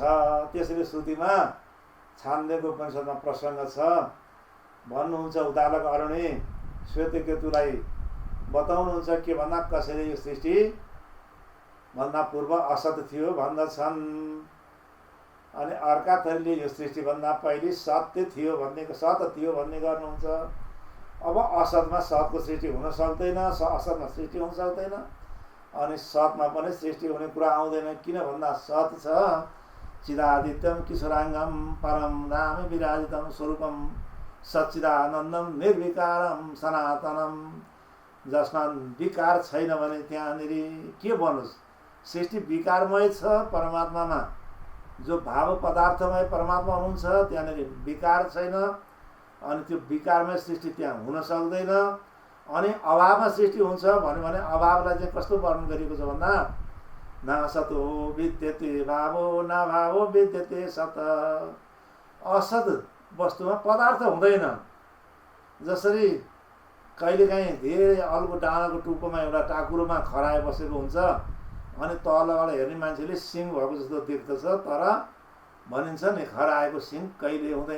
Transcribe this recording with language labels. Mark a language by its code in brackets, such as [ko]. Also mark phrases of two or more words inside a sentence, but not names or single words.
[ne] त्यसैले श्रुतिमा छान्दोग्य उपनिषदमा प्रसङ्ग छ, भन्नुहुन्छ उदालक अरुणी श्वेतकेतुलाई बताउनुहुन्छ के भन्दा कसैले यो सृष्टि भन्दा पूर्व असत थियो भन्दछन् अनि अर्का थरीले यो सृष्टि भन्दा पहिले सत्य थियो भन्ने गर्नुहुन्छ। अब असतमा सतको सृष्टि हुन सक्दैन, असतमा सृष्टि हुन सक्दैन अनि सतमा पनि सृष्टि हुने कुरा आउँदैन। किन भन्दा सत छ [sa] चिदादित्यम किशोराङ्गम परम राम विराजितम स्वरूपम सच्चिदानन्दम निर्विकारम सनातनम, [ne] जसमा विकार छैन भने त्यहाँनिर के बनोस्। सृष्टि विकारमय छ, परमात्मामा जो भाव पदार्थमय परमात्मा हुनुहुन्छ त्यहाँनिर विकार छैन अनि त्यो विकारमय सृष्टि त्यहाँ हुन सक्दैन। अनि अभावमा सृष्टि हुन्छ भन्यो भने अभावलाई चाहिँ कस्तो वर्णन गरिएको छ भन्दा [sa] न सतो विद्यते भावो न भावो विद्यते सत, [ne] असत वस्तुमा पदार्थ हुँदैन। जसरी कहिलेकाहीँ धेरै अल्गो डाँडाको टुप्पोमा एउटा टाकुरोमा खराए बसेको हुन्छ अनि तलबाट हेर्ने मान्छेले सिङ भएको जस्तो देख्दछ, तर भनिन्छ नि खराएको सिङ कहिले हुँदैन।